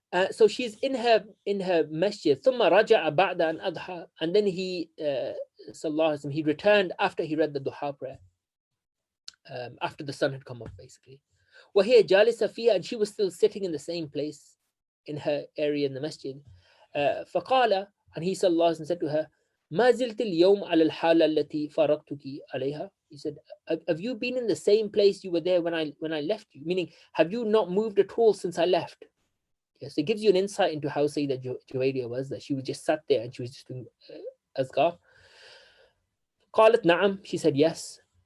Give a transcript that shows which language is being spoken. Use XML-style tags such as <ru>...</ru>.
<en>So she's in her masjid.</en> <ar>ثم رجع بعد أن أضحى,</ar> <en>and then he sallallahu alaihi wasallam, he returned after he read the duha prayer, after the sun had come up, basically.</en> <ar>وهي جالسة فيها,</ar> <en>and she was still sitting in the same place in her area in the masjid.</en> <ar>فقال,</ar> <en>and he sallallahu alaihi wasallam said to her,</en> <ar>ما زلت اليوم على الحالة التي فارقتك عليها.</ar> <en>He said, have you been in the same place you were there when I left you? Meaning, have you not moved at all since I left? Yes, it gives you an insight into how Sayyidah Juwayriya was, that she was just sat there and she was just doing azkar.</en> <ar>قالت نعم,</ar> <en>she said yes.</en>